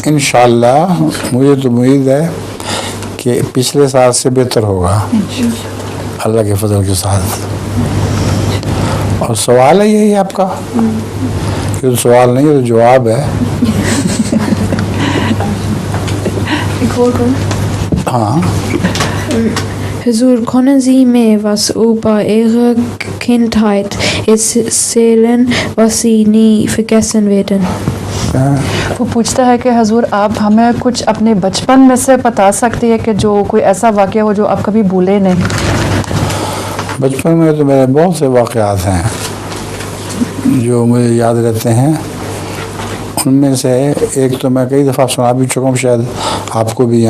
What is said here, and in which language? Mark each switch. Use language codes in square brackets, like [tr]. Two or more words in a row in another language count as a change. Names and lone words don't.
[ur] انشاءاللہ مجھے تو امید ہے کہ پچھلے سال سے بہتر ہوگا اللہ کے فضل کے ساتھ. اور سوال ہے یہی آپ کا؟ یہ تو سوال نہیں ہے، تو جواب ہے. ہاں. [de] Herr, können Sie mir was über Ihre Kindheit erzählen, was Sie nie vergessen werden? [ur] وہ پوچھتا ہے کہ حضور آپ ہمیں کچھ اپنے بچپن میں سے بتا سکتے ہیں کہ جو کوئی ایسا واقعہ ہو جو آپ کبھی بھولے نہیں. بچپن میں تو میرے بہت سے واقعات ہیں جو مجھے یاد رہتے ہیں. ان میں سے ایک تو میں کئی دفعہ سنا بھی چکا ہوں، شاید آپ کو بھی.